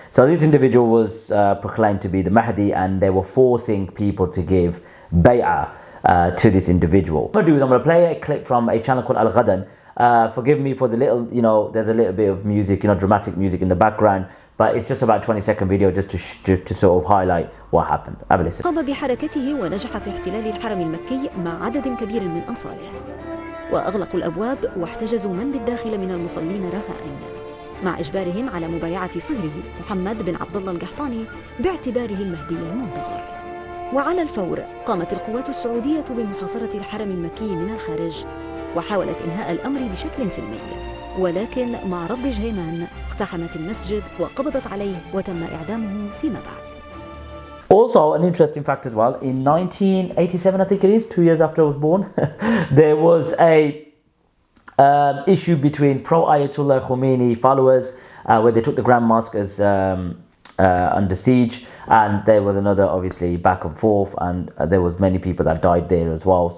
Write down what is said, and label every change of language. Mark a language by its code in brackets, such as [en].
[en] So this individual was proclaimed to be the Mahdi, and they were forcing people to give bay'ah to this individual. What I'm going to do is I'm going to play a clip from a channel called Al-Ghadan. Forgive me for the little, there's a little bit of music, dramatic music in the background, but it's just about a 20-second video just to sort of highlight what happened. Have a listen. [ar] قام بحركته ونجح في احتلال الحرم المكي مع عدد كبير من أنصاره، وأغلقوا الأبواب واحتجزوا من بالداخل من المصلين رهائن، مع إجبارهم على مبايعة صهره محمد بن عبد الله القحطاني باعتباره المهدي المنتظر. وعلى الفور قامت القوات السعودية بمحاصرة الحرم المكي من الخارج، وحاولت إنهاء الأمر بشكل سلمي، ولكن مع رفض جهيمان اقتحمت المسجد وقبضت عليه وتم إعدامه فيما بعد. [en] Also, an interesting fact as well, in 1987, I think it is, 2 years after I was born, there was a issue between pro-Ayatollah Khomeini followers where they took the Grand Mosque as under siege, and there was another obviously back and forth, and there was many people that died there as well.